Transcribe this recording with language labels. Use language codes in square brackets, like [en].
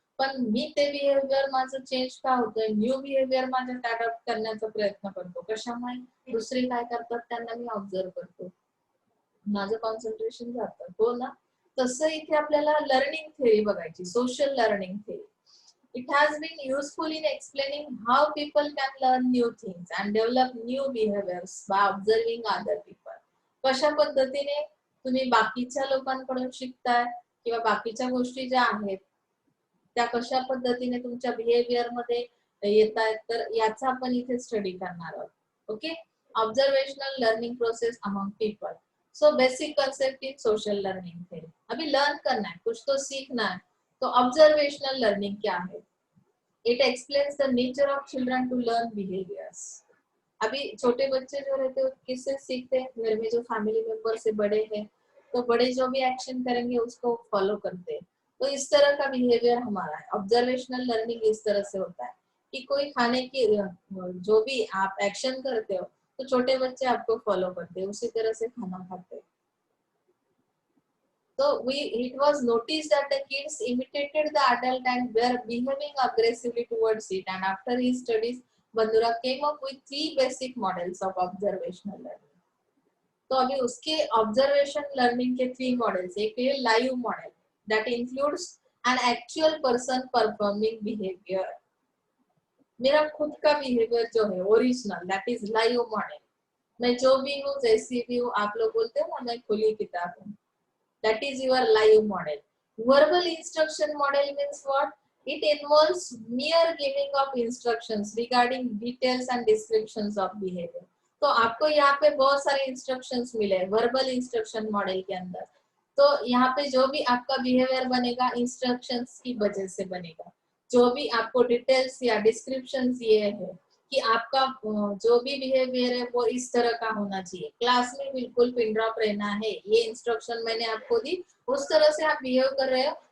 [mr] पण मी ते बिहेवियर माझं चेंज का होतंय, न्यू बिहेवियर माझ्यात अडॉप्ट करण्याचा प्रयत्न करतो. कशामुळे, दुसरे काय करतात त्यांना मी ऑब्झर्व करतो, माझं कॉन्सन्ट्रेशन जातं. हो ना. तसं इथे आपल्याला लर्निंग थेअरी बघायची, social learning theory. [en] It has been useful in explaining how people can learn new things and develop new behaviors by observing other people. [mr] कशा पद्धतीने तुम्ही बाकीच्या लोकांकडून शिकताय किंवा बाकीच्या गोष्टी ज्या आहेत त्या कशा पद्धतीने तुमच्या बिहेवियर मध्ये येत आहेत, तर याचा आपण इथे स्टडी करणार आहोत. [en] Okay, observational learning process among people. So basic concept in social learning theory. [hi] अभी लर्न करना है, कुछ तो सीखना है, तो ऑब्जर्वेशनल लर्निंग क्या है? [en] It explains the nature of children to learn behaviours. [hi] अभी छोटे बच्चे जो रहते हैं किससे सीखते हैं, घर में जो फैमिली मेंबर से बड़े हैं, तो बड़े जो भी एक्शन करेंगे उसको फॉलो करते हैं. तो इस तरह का बिहेवियर हमारा है. ऑब्जर्वेशनल लर्निंग इस तरह से होता है कि कोई खाने की जो भी आप एक्शन करते हो तो छोटे बच्चे आपको फॉलो करते हैं, उसी तरह से खाना खाते हैं. [en] So it was noticed that the kids imitated the adult and were behaving aggressively towards it. And after his studies, Bandura came up with 3 basic models of observational learning. [hi] तो अभी उसके ऑब्जर्वेशन लर्निंग के 3 models. एक है live model [en] That includes an actual person performing behaviour. [hi] मेरा खुद का behaviour जो है original, [en] That is live model. [hi] मैं जो भी हूँ जैसी भी हूँ, आप लोग बोलते हो ना मैं खुली किताब हूँ, [en] that is your live model. Verbal instruction model means what? It involves mere giving of instructions regarding details and descriptions of behavior. [hi] तो आपको यहाँ पे बहुत सारे इंस्ट्रक्शंस मिले वर्बल इंस्ट्रक्शन मॉडल के अंदर. तो यहाँ पे जो भी आपका बिहेवियर बनेगा इंस्ट्रक्शंस की वजह से बनेगा. जो भी आपको डिटेल्स या डिस्क्रिप्शंस ये है कि आपका जो भी बिहेवियर है वो इस तरह का होना चाहिए, क्लास में बिल्कुल पिन ड्रॉप रहना है, ये इंस्ट्रक्शन मैंने आपको दी, उस तरह से आप बिहेव कर रहे हो.